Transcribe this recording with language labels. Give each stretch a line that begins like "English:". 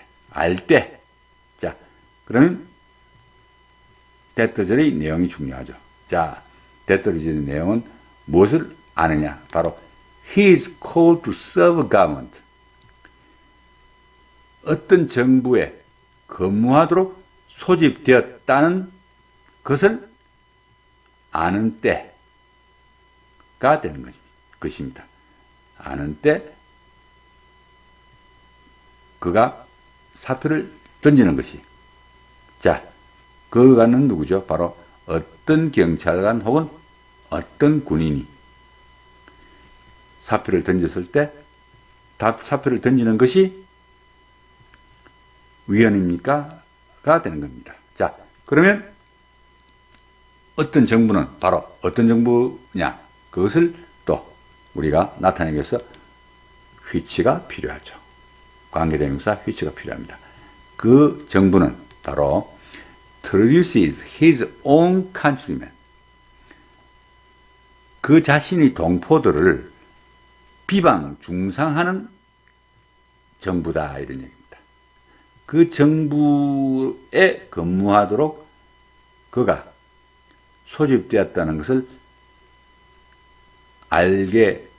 Korean: 알 때. 자, 그러면 대떠절의 내용이 중요하죠. 자, 대떠절의 내용은 무엇을 아느냐?
English: 바로 he is called to serve government.
Korean: 어떤 정부에 근무하도록 소집되었다는 것을 아는 때가 되는 것입니다. 아는 때 그가 사표를 던지는 것이. 자, 그가는 누구죠? 바로 어떤 경찰관 혹은 어떤 군인이 사표를 던졌을 때 사표를 던지는 것이 위헌입니까? 가 되는 겁니다. 자, 그러면 어떤 정부는 바로 어떤 정부냐? 그것을 또 우리가 나타내기 위해서 which가 필요하죠. 관계대명사 which가 필요합니다. 그 정부는 바로
English: traduces his own countrymen.
Korean: 그 자신의 동포들을 비방, 중상하는 정부다. 이런 얘기입니다. 그 정부에 근무하도록 그가 소집되었다는 것을 알게